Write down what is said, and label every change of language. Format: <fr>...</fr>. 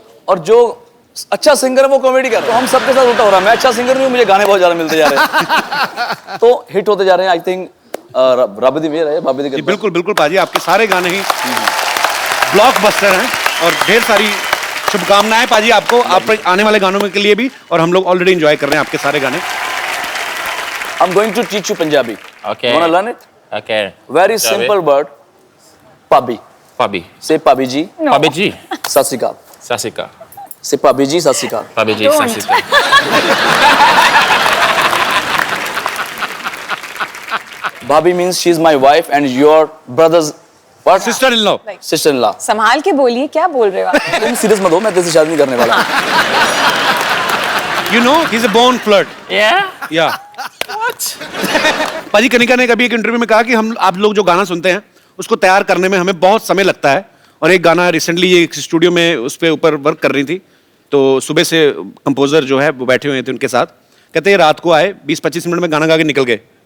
<hi>और जो अच्छा सिंगर है वो कॉमेडी कर रहा है। तो हम सबके साथ उल्टा हो रहा है। मैं अच्छा सिंगर नहीं हूँ, मुझे गाने बहुत ज्यादा मिलते जा रहे हैं, तो हिट होते जा रहे हैं।</hi> <en>I think</en> <pa>रब दी मेहर है, बाबे दी कृपा।</pa> <hi>बिल्कुल बिल्कुल पाजी, आपके सारे गाने ही ब्लॉकबस्टर हैं और ढेर सारी शुभकामनाएं पाजी आपको, आप आने वाले गानों में के लिए भी, और हम लोग ऑलरेडी एंजॉय कर रहे हैं आपके सारे गाने।</hi> <en>I'm going to teach you Punjabi. Okay. You wanna learn it? Okay. Very Shall we? simple word. Pabi. Pabi. Say Pabi ji. Pabi ji. Sat Sri Akal. Sasika. Say Pabi ji. Sat Sri Akal. Pabi ji. Sasika. Bhabhi means she's my wife and your brother's what? Sister in law. Sister-in-law.</en> <hi>संभाल के बोलिए, क्या बोल रहे हो आप? तुम serious मत हो, मैं तेरे से शादी नहीं करने वाला।</hi> <en>You know he is a born flirt. Yeah.</en> <hi>या पाजी कनिका ने कभी एक इंटरव्यू में कहा कि हम आप लोग जो गाना सुनते हैं उसको तैयार करने में हमें बहुत समय लगता है, और एक गाना रिसेंटली ये एक स्टूडियो में उस पे ऊपर वर्क कर रही थी, तो सुबह से कंपोजर जो है वो बैठे हुए थे उनके साथ, कहते हैं रात को आए 20-25 मिनट में गाना गा के निकल गए।</hi>